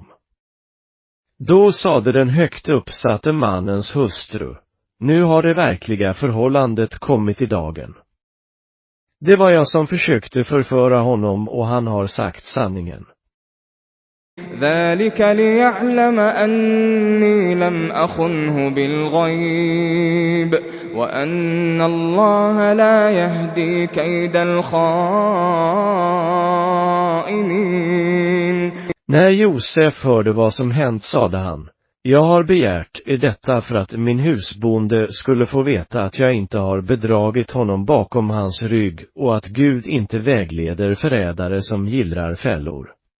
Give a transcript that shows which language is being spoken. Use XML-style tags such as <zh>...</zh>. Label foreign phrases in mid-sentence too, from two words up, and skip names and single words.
<sv>Då sade den högt uppsatte mannens hustru, nu har det verkliga förhållandet kommit i dagen. Det var jag som försökte förföra honom och han har sagt sanningen.</sv> <ar>ذلك ليعلم أني لم أخنه بالغيب وأن الله لا يهدي كيد الخائنين.</ar> <sv>När Josef hörde vad som hänt sade han, jag har begärt detta för att min husbonde skulle få veta att jag inte har bedragit honom bakom hans rygg och att Gud inte vägleder förrädare som gillrar fällor.</sv>